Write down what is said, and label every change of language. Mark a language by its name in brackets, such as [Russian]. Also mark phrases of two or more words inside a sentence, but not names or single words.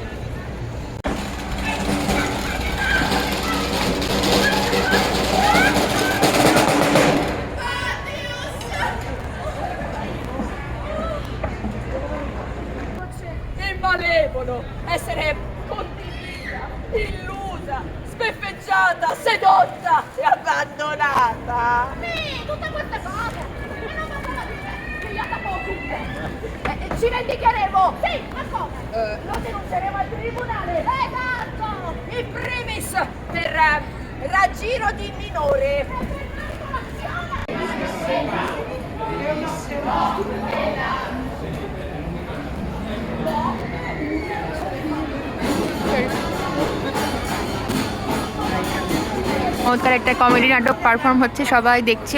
[Italian] Il malevolo, essere condivisa, illusa, sbeffeggiata, sedotta e abbandonata! Sì, tutte queste cose! E non me lo dire! Pigliata poco! Ci vendicheremo! Sì, ma come? Lo denunceremo al tribunale! Esatto! In primis per raggiro di minore! [Bangla] চমৎকার একটা কমেডি নাটক পারফর্ম হচ্ছে, সবাই দেখছে।